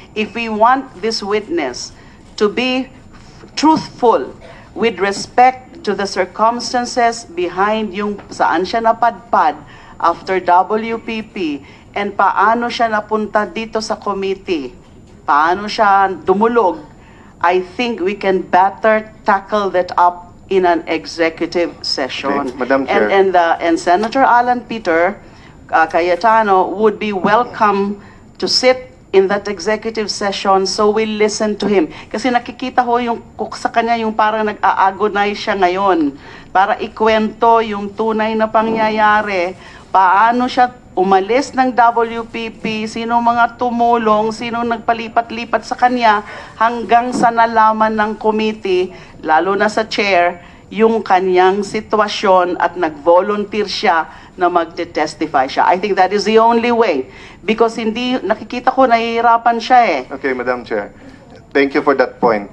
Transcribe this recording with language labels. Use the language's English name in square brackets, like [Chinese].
[English] If we want this witness to be truthful with respect to the circumstances behind [Filipino] yung saan siya napadpad after WPP and paano siya napunta dito sa committee, paano siya dumulog, [English] I think we can better tackle that up in an executive session. Okay, Madam Chair. And Senator Alan Peter Cayetano would be welcome to sit in that executive session, so we listen to him. [Filipino] Kasi nakikita ho yung sa kanya yung parang nag-a-agonize siya ngayon para ikwento yung tunay na pangyayari, paano siya umalis ng WPP, sino mga tumulong, sino nagpalipat-lipat sa kanya hanggang sa nalaman ng committee, lalo na sa chair, yung kanyang sitwasyon at nag-volunteer siya na magte-testify siya. [English] I think that is the only way. Because [Filipino] hindi, nakikita ko, nahihirapan siya eh. [English] Okay, Madam Chair. Thank you for that point.